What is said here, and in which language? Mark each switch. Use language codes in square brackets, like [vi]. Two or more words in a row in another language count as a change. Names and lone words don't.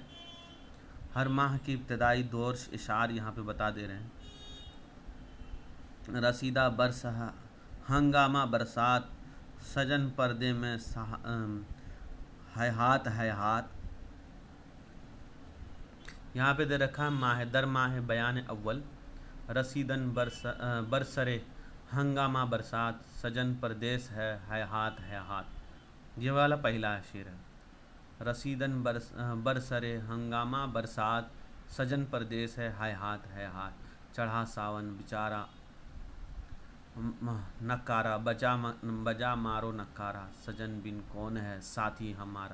[ur] ہر ماہ کی ابتدائی دور اشعار یہاں پہ بتا دے رہے ہیں. رسیدہ برس ہنگامہ برسات، سجن پردے میں ہیہات ہیہات. یہاں پہ دے رکھا ماہ در ماہ بیان اول، رسیدن برسرے ہنگامہ برسات، سجن پردیس ہے ہیہات ہیہات. یہ والا پہلا شعر ہے. رسیدن برسرے ہنگامہ برسات، سجن پردیس ہے ہیہات ہیہات. چڑھا ساون بیچارہ نکارا، بجا مارو نکارا، سجن بن کون ہے ساتھی ہمارا.